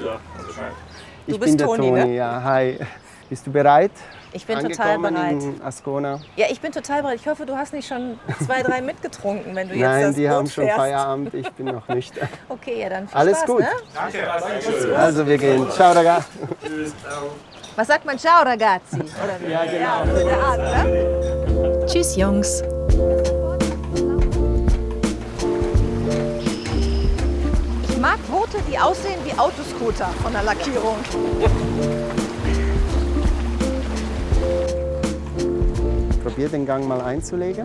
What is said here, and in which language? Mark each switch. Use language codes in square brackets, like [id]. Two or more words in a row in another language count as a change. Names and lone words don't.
[de] bin der Toni, Toni, ne? ja. Hi. Bist du bereit? Ich bin total bereit. In Ascona? Ja, ich bin total bereit. Ich hoffe, du hast nicht schon 2, 3 mitgetrunken, wenn du jetzt Nein, das die Boot haben schon fährst. Feierabend, ich bin noch nicht. Okay, ja, dann viel Alles Spaß, gut. Ne? Danke. Also wir gehen. [it] Ciao, ragazzi. [de] Was sagt man? [it] Ciao, ragazzi? [de] Oder wie? Ja, genau. Ja, so in der Art, ne? Tschüss, Jungs. Ich mag Boote, die aussehen wie Autoscooter von der Lackierung. Probier den Gang mal einzulegen.